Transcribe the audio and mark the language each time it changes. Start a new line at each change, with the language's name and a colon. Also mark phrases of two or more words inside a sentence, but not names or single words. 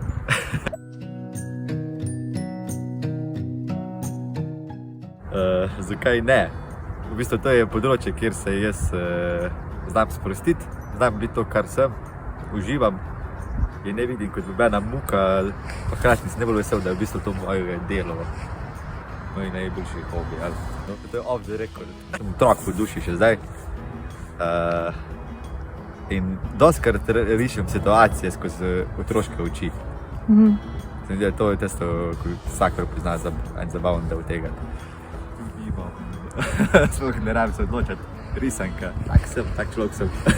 Slovenian: Zakaj ne? V bistvu to je področje, kjer se jaz znam sprostiti, znam biti to, kar sem, uživam in ne vidim kot nobena muka, pa hkrati sem najbolj vesel, da je v bistvu to moje delo, moj najboljši hobi. No, to je
English: off the record.
Slovenian: Sem otrok po duši še zdaj in dostikrat rišem situacije skozi otroške oči. Se mi zdi, da to je tisto, ko vsakor pozna en zabaven del tega. Sploh ne rabim se odločati, risanka, tak sem, tak človek sem.